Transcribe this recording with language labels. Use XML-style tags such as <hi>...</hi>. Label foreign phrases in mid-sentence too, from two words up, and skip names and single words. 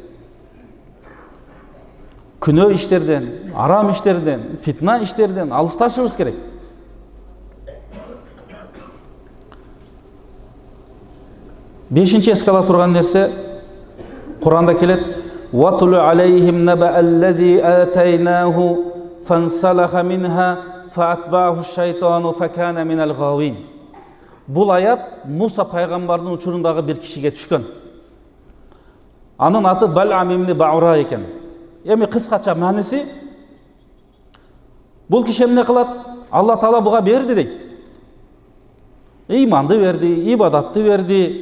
<ky>Күнөө иштерден, арам иштерден, фитна иштерден алысташыбыз керек. Бешинчи эске ала турган нерсе, Куранда келет:</ky> <ar>"واتل عليهم نبأ الذي آتيناه فانسلخ منها فأتبعه الشيطان فكان من الغاوين."</ar> <ky>Бул аят Муса пайгамбардын учурундагы бир кишиге түшкөн. Анын аты Бал'ам ибн Баура экен. Эми кыскача маниси, бул киши эмне кылат? Алла Таала буга берди дейт. Ыйманды берди, ибадатты берди.</ky>